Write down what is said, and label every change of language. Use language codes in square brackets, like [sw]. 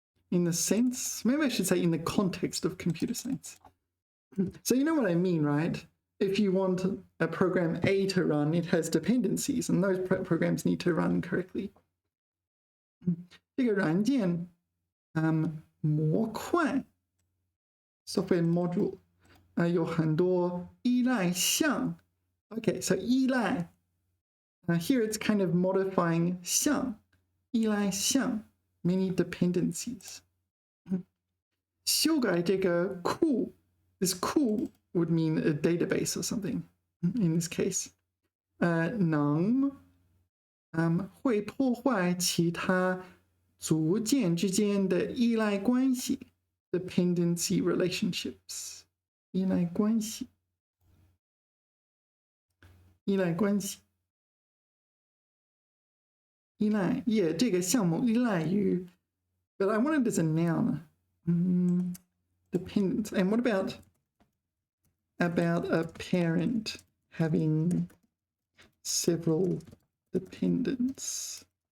[en] In the sense, maybe I should say in the context of computer science. So you know what I mean, right? If you want a program A to run, it has dependencies, and those programs need to run correctly. [zh] 这个软件模块 [en] software module [zh] 有很多依赖项. [en] Okay, so 依赖 here it's kind of modifying 项 依赖项 many dependencies. [zh] 修改这个库 [en] this 库 would mean a database or something in this case. [zh] 能会破坏其他组件之间的依赖关系 [en] dependency relationships. [zh] 依赖关系依赖关系依赖 yeah 这个项目依赖于 [en] but I want it as a noun. Dependence. And what about a parent having several dependents?